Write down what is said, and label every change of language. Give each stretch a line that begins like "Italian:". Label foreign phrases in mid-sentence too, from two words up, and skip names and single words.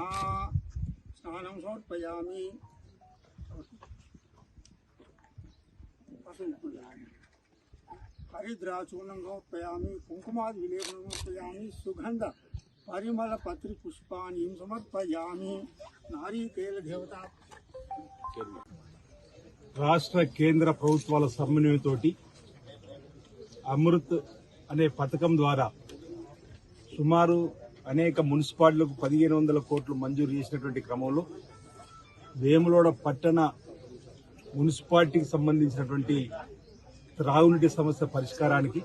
Sanskrit: स्नानं समर्पयामि। हरिद्राचूर्णं समर्पयामि। कुङ्कुमादिविलेपनं समर्पयामि। सुगन्ध परिमल पत्रि पुष्पाणि समर्पयामि। नारीतेल देवता
Telugu: రాష్ట్ర కేంద్ర ప్రభుత్వాల సమన్వయంతోటి అమృత్ అనే పథకం ద్వారా సుమారు అనేక మున్సిపాలిటీలకు 1500 కోట్లు మంజూరు చేసినటువంటి క్రమంలో వేములవాడ పట్టణ మున్సిపాలిటీకి సంబంధించినటువంటి త్రాగునీటి సమస్య పరిష్కారానికి